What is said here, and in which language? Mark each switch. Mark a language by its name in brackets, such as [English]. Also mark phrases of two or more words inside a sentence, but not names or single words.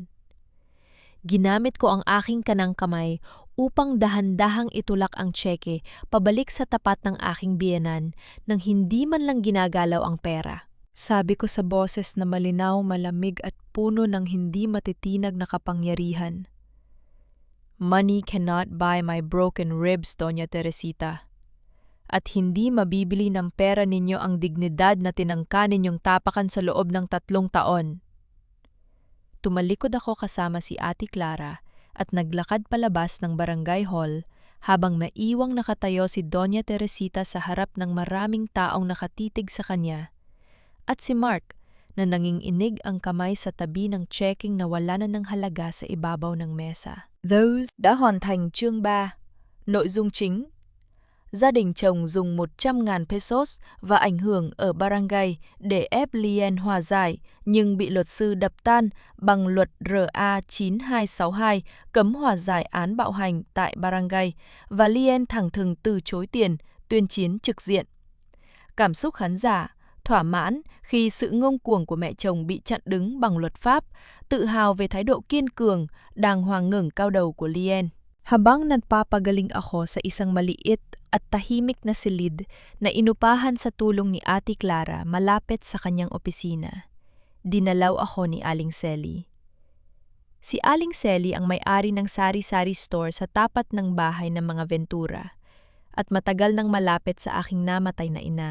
[Filipino] Ginamit ko ang aking kanang kamay upang dahan-dahang itulak ang tseke pabalik sa tapat ng aking biyenan nang hindi man lang ginagalaw ang pera. Sabi ko sa boses na malinaw, malamig at puno ng hindi matitinag na kapangyarihan. [English] Money cannot buy my broken ribs, Doña Teresita. [Filipino] At hindi mabibili ng pera ninyo ang dignidad na tinangka ninyong tapakan sa loob ng 3 taon. Tumalikod ako kasama si Ate Clara at naglakad palabas ng barangay hall habang naiwang nakatayo si Doña Teresita sa harap ng maraming taong nakatitig sa kanya at si Mark na nanginginig ang kamay sa tabi ng checking na wala na ng halaga sa ibabaw ng mesa. [Vietnamese] Those đã hoàn thành chương 3. Nội dung chính: Gia đình chồng dùng 100.000 pesos và ảnh hưởng ở barangay để ép Lien hòa giải nhưng bị luật sư đập tan bằng luật RA 9262 cấm hòa giải án bạo hành tại barangay và Lien thẳng thừng từ chối tiền, tuyên chiến trực diện. Cảm xúc khán giả thỏa mãn khi sự ngông cuồng của mẹ chồng bị chặn đứng bằng luật pháp, tự hào về thái độ kiên cường, đàng hoàng ngẩng cao đầu của Lien. [Filipino] Habang nagpapagaling ako sa isang maliit at tahimik na silid na inupahan sa tulong ni Ate Clara malapit sa kanyang opisina, dinalaw ako ni Aling Selly. Si Aling Selly ang may-ari ng sari-sari store sa tapat ng bahay ng mga Ventura at matagal nang malapit sa aking namatay na ina.